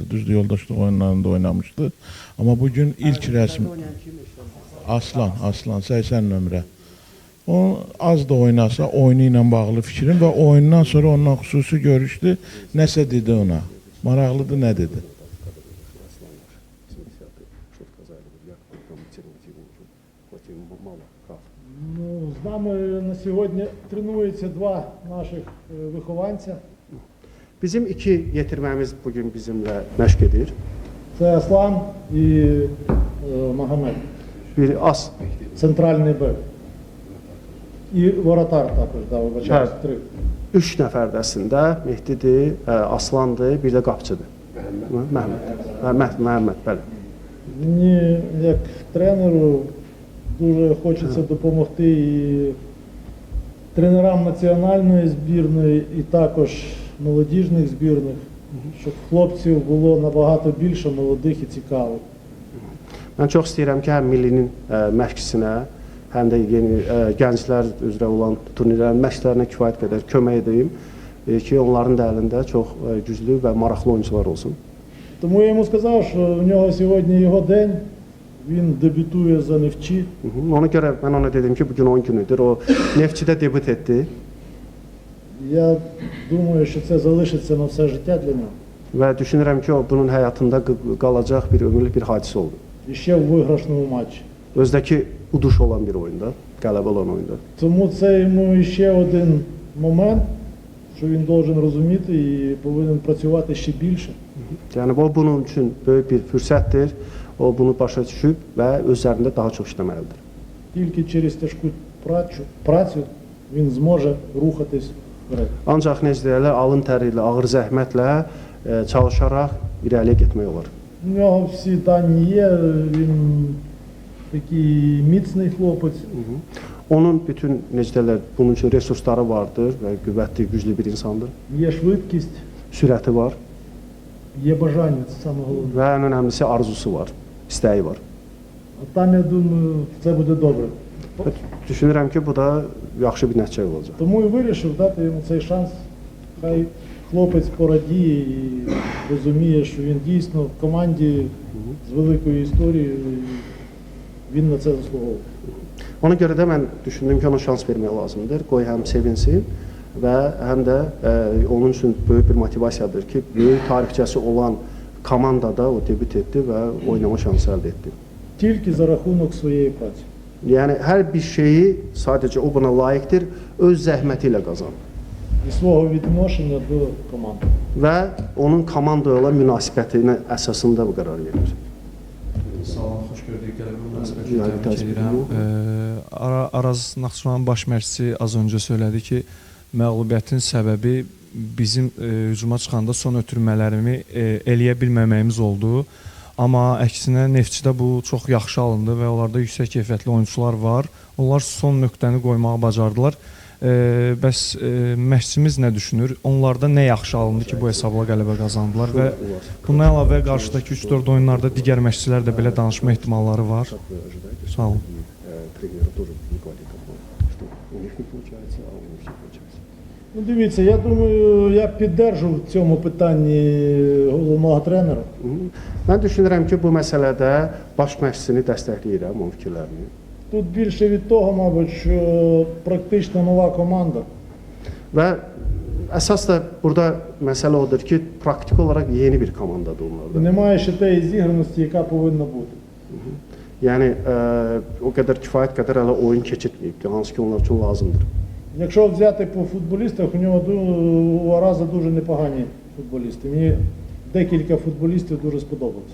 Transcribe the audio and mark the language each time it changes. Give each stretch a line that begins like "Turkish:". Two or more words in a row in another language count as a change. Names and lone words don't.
Azerbaijani: Düzdür, yoldaşlıq oyunlarında oynamışdı. Amma bu gün ilk rəsmi Aslan 80 nömrə. O az da oynasa oyunu ilə bağlı fikrim və oyundan sonra ondan xüsusi görüşdü. Nəsə dedi ona. Maraqlıdır, nə dedi?
Ukrainian: Ну, з нами на сьогодні тренуються два наших вихованця.
Azerbaijani: Bizim iki yetirməmiz bugün bizimlə məşq edir.
Ukrainian: Це Аслан і Магомед,
Azerbaijani: Biri As,
Ukrainian: центральний бек. І воротар також, да, вибачаюсь, Так. три.
Azerbaijani: 3 nəfərdəsində Mehdidir, Aslandır, bir də qapıçıdır. Məhəmməd, bəli.
Ukrainian: Мені, як тренеру, дуже хочеться допомогти і тренерам національної збірної, і також молодіжних збірних, щоб хлопців було набагато більше молодих і цікавих.
Azerbaijani: Mən çox istəyirəm ki, həm millinin məşqçisinə, həm də yeni gənclər üzrə olan turnirlərin məşqlərinə kifayət qədər kömək edeyim ki, onların da əlində çox güclü və maraqlı oyuncular olsun.
Ukrainian: Тому я йому сказав, що в нього сьогодні його день, він дебютує за Невчі.
Azerbaijani: Ona görə mən ona dedim ki, bugün 10 günüdür. O Neftçidə debüt etdi
Ukrainian: Я думаю, що це залишиться на все життя для нього.
Azerbaijani: və düşünürəm ki, o bunun həyatında qalacaq bir ömürlük bir hadisə oldu.
Ukrainian: І ще в виграшному матчі.
Azerbaijani: Özdəki uduş olan bir oyunda, qələbə olan oyunda.
Ukrainian: Тому це йому ще один момент, що він должен розуміти і повинен працювати ще більше.
Azerbaijani: Yəni bu bunun üçün böyük bir fürsətdir. O bunu başa düşüb və özlərində daha çox işləməlidir.
Ukrainian: Тільки через тяжку працю він зможе рухатись вперед.
Azerbaijani: Ancaq necə deyirlər, alın təri ilə, ağır zəhmətlə çalışaraq irəliyə getmək olar.
Ukrainian: У нього всі дані є, він такий міцний хлопець.
Azerbaijani: Onun bütün necə deyirlər, bunun üçün resursları vardır və qüvvətli, güclü bir insandır.
Ukrainian: Є швидкість,
Azerbaijani: Sürəti var
Ukrainian: є бажання, це саме головне.
Azerbaijani: və ən önəmlisi arzusu var, istəyi var.
Ukrainian: А там, я думаю, це буде добре.
Azerbaijani: Düşünürəm ki, bu da yaxşı bir nəticə olacaq.
Ukrainian: Тому і вирішив дати йому цей шанс. Хай хлопець порадіє і розуміє, що він дійсно в команді з великою історією, і він на це заслуговує.
Azerbaijani: Ona görə də mən düşündüm ki, ona şans vermək lazımdır. Qoy həm sevinsin və həm də onun üçün böyük bir motivasiyadır ki, böyük tarixçəsi olan komandada o debüt etdi və oynama şansı əldə etdi.
Ukrainian: Тільки за рахунок своєї праці.
Azerbaijani: Yəni hər bir şeyi sadəcə o buna layiqdir, öz zəhməti ilə qazanır
Ukrainian: І свого відношення до команди.
Azerbaijani: və onun komandaya olan münasibətinə əsasında bu qərar verir. Salam, xoş gördük. Qələbə münasibəti Yəni, təbrik təşəkkür edirəm. Araz Naxçıvanın baş məşqçisi az öncə söylədi ki, məğlubiyyətin səbəbi bizim hücuma çıxanda son ötürmələrimi eləyə bilməməyimiz oldu. Amma əksinə Neftçidə bu çox yaxşı alındı və onlarda yüksək keyfiyyətli oyunçular var. Onlar son nöqtəni qoymağı bacardılar. Bəs məşqçimiz nə düşünür? Onlarda nə yaxşı alındı ki, bu hesabla qələbə qazandılar və bundan əlavə qarşıdakı 3-4 oyunlarda digər məşqçilər də belə danışma ehtimalları var. Sağ olun.
Ukrainian: Ну, дивіться, я думаю, я піддержу в цьому питанні головного тренера.
Azerbaijani: Mən düşünürəm ki, bu məsələdə baş məşqçisini dəstəkləyirəm, onun fikirlərini.
Ukrainian: Тут більше від того, мабуть, що практично нова команда.
Azerbaijani: Və əsas da burada məsələ odur ki, praktik olaraq yeni bir komandadır onlarda.
Ukrainian: Немає ще тієї зіграності, яка повинна бути.
Azerbaijani: Yəni o qədər kifayət qədər hələ oyun keçirtməyib, hansı ki onlar üçün lazımdır.
Ukrainian: Якщо взяти по футболістах, у нього у Араза дуже непогані футболісти. Мені декілька футболістів дуже сподобалося.